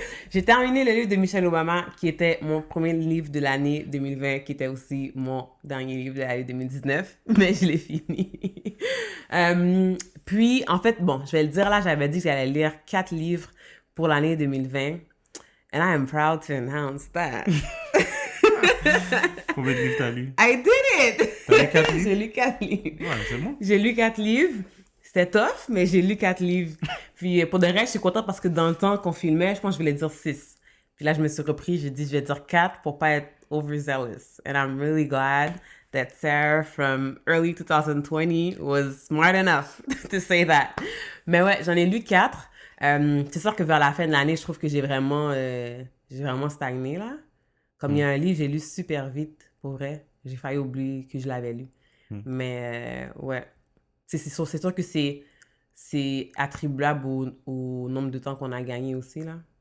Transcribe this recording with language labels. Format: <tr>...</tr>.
<fr>J'ai terminé le livre de Michelle Obama, qui était mon premier livre de l'année 2020, qui était aussi mon dernier livre de l'année 2019, mais je l'ai fini. Puis, en fait, bon, je vais le dire là, j'avais dit que j'allais lire 4 livres pour l'année 2020.</fr> <en>And I am proud to announce that.</en> <fr>Combien de livres t'as lu?</fr> <en>I did it!</en> <fr>T'as lu 4 livres? J'ai lu 4 livres. Ouais, c'est bon. J'ai lu 4 livres. C'était tough, mais j'ai lu 4 livres. Puis pour de vrai, je suis contente parce que dans le temps qu'on filmait, je pense que je voulais dire 6. Puis là, je me suis repris, j'ai dit je vais dire 4 pour pas être overzealous.</fr> <en>And I'm really glad that Sarah from early 2020 was smart enough to say that.</en> <fr>Mais ouais, j'en ai lu 4. C'est sûr que vers la fin de l'année, je trouve que j'ai vraiment stagné là. Comme il y a un livre, j'ai lu super vite, pour vrai. J'ai failli oublier que je l'avais lu. Mais ouais. C'est sûr que c'est attribuable au nombre de temps qu'on a gagné aussi, là.</fr>